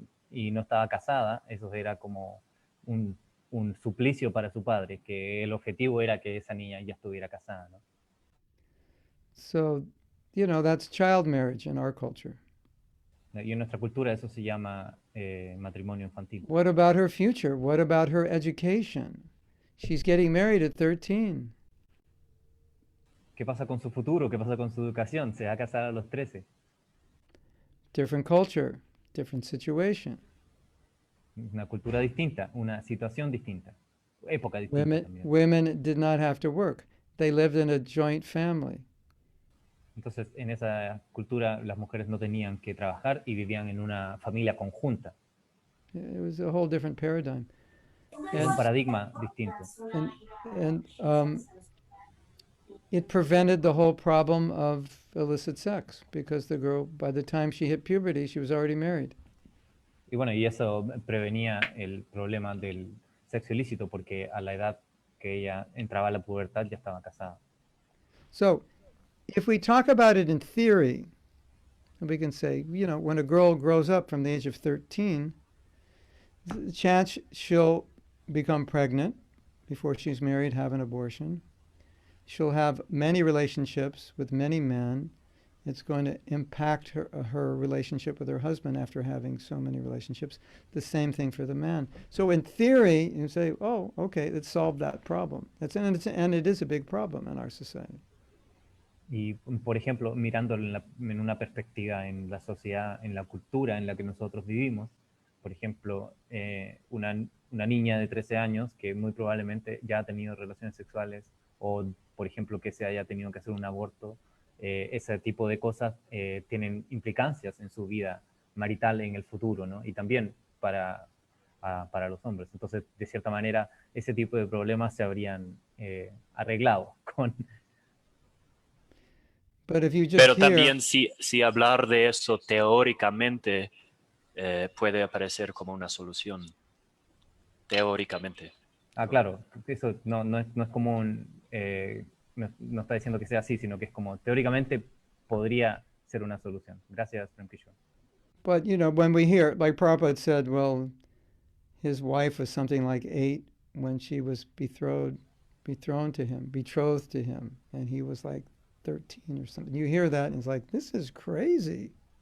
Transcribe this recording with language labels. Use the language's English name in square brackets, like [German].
[Spanish] Y no estaba casada, eso era como un suplicio para su padre, que el objetivo era que esa niña ya estuviera casada, ¿no? [English] So, that's child marriage in our culture. [Spanish] Y en nuestra cultura eso se llama matrimonio infantil. [English] What about her future? What about her education? She's getting married at 13. [Spanish] ¿Qué pasa con su futuro? ¿Qué pasa con su educación? Se va a casar a los 13. [English] Different culture, different situation. [Spanish] Una cultura distinta, una situación distinta, época distinta también. [English] Women did not have to work. They lived in a joint family. [Spanish] Entonces, en esa cultura las mujeres no tenían que trabajar y vivían en una familia conjunta. [English] It was a whole different paradigm. [Spanish] Un paradigma distinto. [English] And it prevented the whole problem of illicit sex, because the girl, by the time she hit puberty, she was already married. [Spanish] Y bueno, y eso prevenía el problema del sexo ilícito, porque a la edad que ella entraba a la pubertad ya estaba casada. [English] So, if we talk about it in theory, we can say, when a girl grows up from the age of 13, the chance she'll become pregnant before she's married, have an abortion. She'll have many relationships with many men. It's going to impact her relationship with her husband after having so many relationships. The same thing for the man. So in theory, you say, oh, okay, let's solve that problem. And it is a big problem in our society. [Spanish] Y, por ejemplo, mirando en una perspectiva en la sociedad, en la cultura en la que nosotros vivimos, por ejemplo, una niña de 13 años que muy probablemente ya ha tenido relaciones sexuales o, por ejemplo, que se haya tenido que hacer un aborto, ese tipo de cosas tienen implicancias en su vida marital en el futuro, ¿no? Y también para los hombres. Entonces, de cierta manera, ese tipo de problemas se habrían arreglado con... Pero también si hablar de eso teóricamente puede aparecer como una solución. Teóricamente. Claro, eso no es como no está diciendo que sea así, sino que es como teóricamente podría ser una solución. Gracias, Prem Kishore. [English] But, when we hear, like Prabhupada said, well, his wife was something like 8 when she was betrothed to him, and he was like 13 or something. You hear that and it's like, this is crazy.